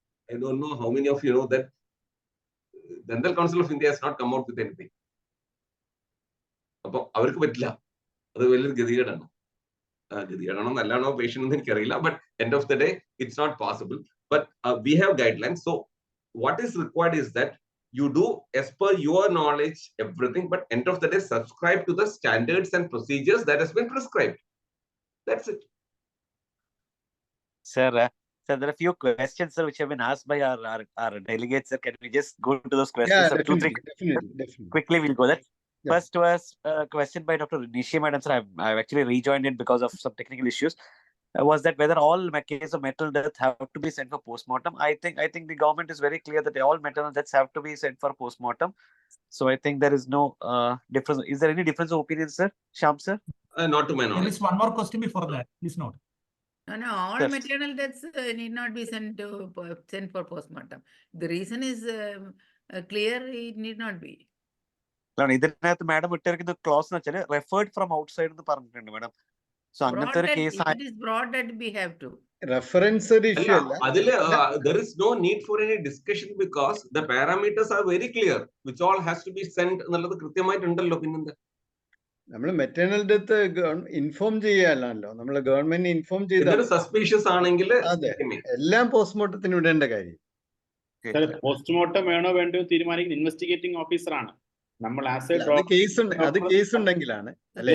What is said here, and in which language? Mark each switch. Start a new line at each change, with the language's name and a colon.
English: I don't know how many of you know that Dental Council of India has not come out with anything.
Malayalam: അപ്പോൾ അവർക്ക് പറ്റില്ല. അത് വലിയൊരു ഗതികേടാണ്. ഗതികേടാണോ നല്ലതാണോ പേഷ്യൻ്റ് ഒന്നും എനിക്കറിയില്ല.
English: But end of the day it's not possible. But we have guidelines. So what is required is that you do as per your knowledge everything, but end of the day subscribe to the standards and procedures that has been prescribed. That's it. Sir, there are a few questions, sir, which have been asked by our delegates. Sir, can we just go to those questions? Yeah, sir? definitely. Quickly, we'll go there. Yeah. First was a question by Dr. Nishi Madam, sir. I've actually rejoined it because of some technical issues. Was that whether all cases of maternal death have to be sent for postmortem? I think the government is very clear that all maternal deaths have to be sent for postmortem. So I think there is no difference. Is there any difference of opinion, sir? Sham, sir? Not to my knowledge. There is one more question before that. Please note. No, all Yes. maternal deaths need not be sent for postmortem. The reason is clear, it need not be.
Malayalam: ഇതിനകത്ത് madam ഇട്ടിരിക്കുന്ന close എന്ന് വെച്ചാൽ referred from outside എന്ന് പറഞ്ഞിട്ടുണ്ട് madam. So അങ്ങനത്തെ ഒരു case
English: It is broad that we have to.
Malayalam: Reference ഒരു issue അല്ല. അതിൽ
English: there is no need for any discussion because the parameters are very clear, which all has to be sent
Malayalam: എന്നുള്ളത് കൃത്യമായിട്ടുണ്ടല്ലോ. പിന്നെന്താ നമ്മൾ maternal death inform ചെയ്യാനല്ലോ, നമ്മൾ government inform ചെയ്ത suspicious ആണെങ്കിൽ അതെ എല്ലാം പോസ്റ്റ്മോർട്ടത്തിന് വിടേണ്ട കാര്യം. പോസ്റ്റ്മോർട്ടം വേണോ വേണ്ടോ തീരുമാനിക്കുന്ന ഇൻവെസ്റ്റിഗേറ്റിംഗ് ഓഫീസറാണ്. നമ്മൾ ആസ് എ അത് കേസ് ഉണ്ടെങ്കിലാണ് അല്ലെ